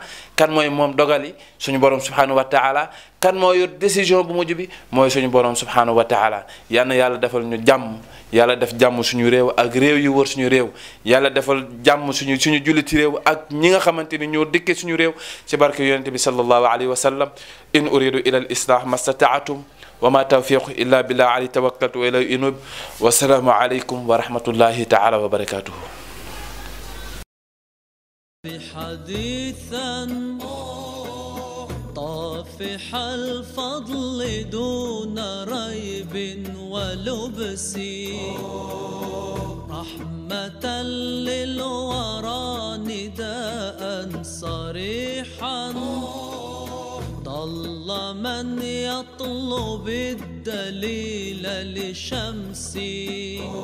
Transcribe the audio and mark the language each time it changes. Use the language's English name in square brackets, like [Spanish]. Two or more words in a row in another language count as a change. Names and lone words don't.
[Wolof] kan mooy moom dogali suñu borom [Arabic] سبحانه وتعالى. [Wolof] kan moo yor décision bu mujj bi mooy suñu borom [Arabic] سبحانه وتعالى. [Wolof] yal na yàlla defal ñu jàmm, yàlla def jàmm suñu réew ak réew yu wër suñu réew. yàlla defal jàmm suñu julliti réew ak ñi nga xamante ni ñoo dëkke suñu réew ci barke yonente bi [Arabic] صلى الله عليه وسلم. إن أريد إلا الإصلاح ما استطعتم وما توفيق إلا بالله عليه توكلت وإليه أنيب والسلام عليكم ورحمة الله تعالى وبركاته. حديثا طافح الفضل دون ريب ولبس رحمة للورى نداء صريحا ضل من يطلب الدليل لشمسي